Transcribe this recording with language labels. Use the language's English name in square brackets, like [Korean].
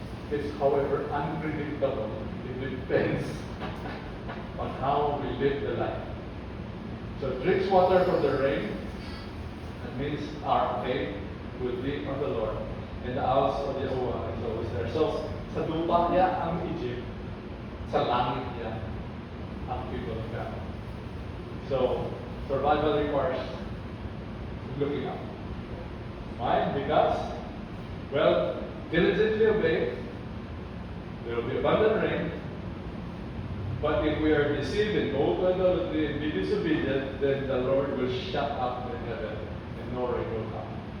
[English] It's however unpredictable. It depends on how we live the life. So drinks water from the rain. That means our faith will be on the Lord. And the house of Yahuwah is always there. [Filipino] So sa lupa niya ang Egypt. Sa langit niya ang people of God. [English] So, survival requires looking up. Why? Because, well, diligently obey, there will be abundant rain, but if we are deceived and go to idolatry and be disobedient, then the Lord will shut up the heaven and no rain will come.